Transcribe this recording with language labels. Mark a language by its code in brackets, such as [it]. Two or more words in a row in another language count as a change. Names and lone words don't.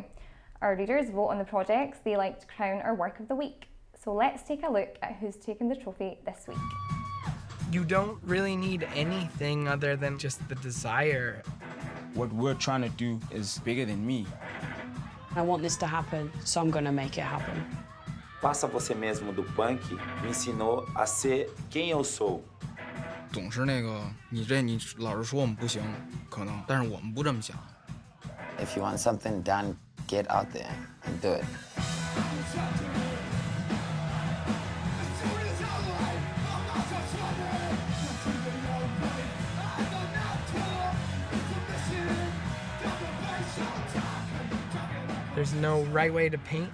[en] Our readers vote on the projects they like to crown our Work of the Week. So let's take a look at who's taken the trophy this week. You don't really need anything other than just the desire. What we're trying to do is bigger than me. I want this to happen, so I'm gonna make it happen. [pt] Faça você mesmo do punk me ensinou a ser quem eu sou. [zh] 总是那个你老是说我们不行，可能，但是我们不这么想。 [en] If you want something done, get out there and do it. There's no right way to paint.